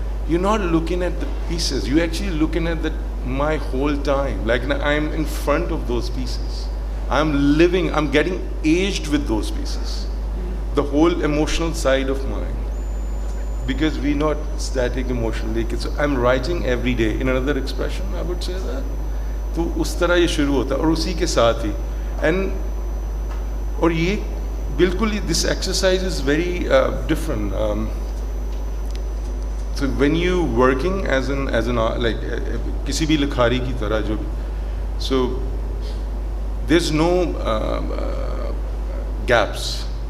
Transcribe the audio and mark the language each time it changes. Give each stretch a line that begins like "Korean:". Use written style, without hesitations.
English: You're not looking at the pieces. You're actually looking at my whole time. Like I'm in front of those pieces. I'm getting aged with those pieces. The whole emotional side of mine. Because we're not static emotionally. So I'm writing every day. In another expression, I would say that.
Hindi: तो उस तरह ये शुरू होता है और उसी के साथ ही. और ये बिल्कुल,
English: this exercise is very different. So when you working as an like
Hindi: किसी भी लिखारी की तरह जो,
English: so there's no gaps.